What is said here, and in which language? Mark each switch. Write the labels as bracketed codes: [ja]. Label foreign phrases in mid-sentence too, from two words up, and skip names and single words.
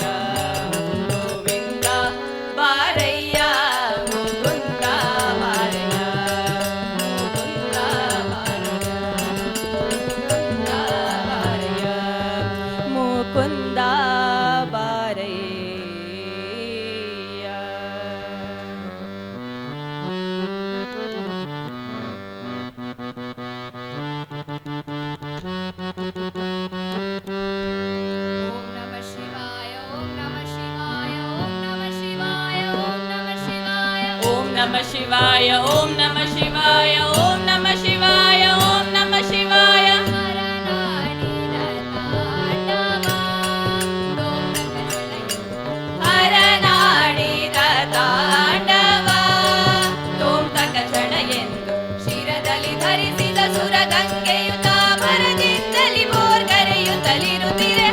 [kn] ಗೋವಿಂದ ಬಾರಯ್ಯ ಮುಕುಂದ ಬಾರಯ್ಯ. ಮುಕುಂದ ಬಾರಯ್ಯ ಮುಕುಂದ ಬಾರಯ್ಯ. [sa] ಓಂ ನಮಃ ಶಿವಾಯ ಓಂ ನಮಃ ಶಿವಾಯ ಓಂ ನಮಃ ಶಿವಾಯ ಓಂ ನಮಃ ಶಿವಾಯ ಓಂ ನಮಃ ಶಿವಾಯ ಓಂ ನಮಃ ಶಿವಾಯ ಓಂ ನಮಃ ಶಿವಾಯ ಓಂ ನಮಃ ಶಿವಾಯ. [kn] ಹರನಾಡಿದ ತಾಂಡವ ತೋಂತಕ ಕ್ಷಣ ಎಂದು ಶಿರದಲ್ಲಿ ಧರಿಸಿದ ಸುರಗಂಗೆಯುತ ಭರದಿಂದಲಿ ಬೋರ್ಗರೆಯುತ್ತಲಿರುತ್ತಿರೆ.